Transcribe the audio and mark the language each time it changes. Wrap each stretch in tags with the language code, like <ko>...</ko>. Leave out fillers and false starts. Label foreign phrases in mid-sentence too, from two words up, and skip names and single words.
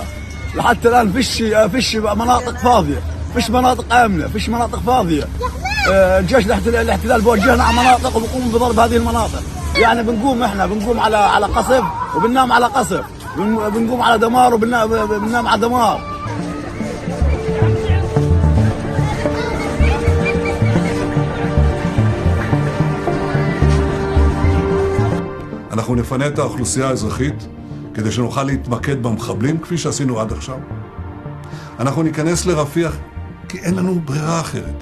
<ar>لحتى الان فيش مناطق فاضيه، فيش مناطق امنه، فيش مناطق فاضيه. الجيش الاحتلال بوجهنا على مناطق وبقوم بضرب هذه المناطق. يعني بنقوم على قصف وبننام على قصف، بنقوم على دمار وبننام على دمار.</ar> <he>אנחנו נפנה את האוכלוסייה האזרחית כדי שנוכל להתמקד במחבלים כפי שעשינו עד עכשיו. אנחנו ניכנס לרפיח כי אין לנו ברירה אחרת.</he>